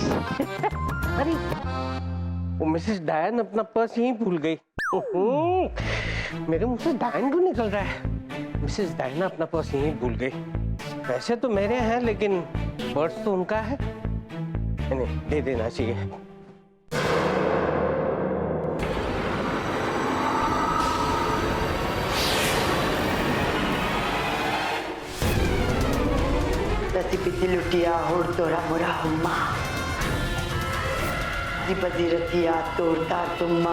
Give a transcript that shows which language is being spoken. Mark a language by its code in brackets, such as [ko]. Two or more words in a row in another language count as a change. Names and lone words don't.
[hi] अरे वो मिसेस डायन अपना पर्स यहीं भूल गई। मेरे मुंह से डायन क्यों निकल रहा है? मिसेस डायना अपना पर्स यहीं भूल गई। पैसे तो मेरे हैं लेकिन पर्स तो उनका है, नहीं दे देना चाहिए। पिति लुटिया होड़ तोरा मोरा हुम्मा, बजी रतिया तोड़ता तुम्मा।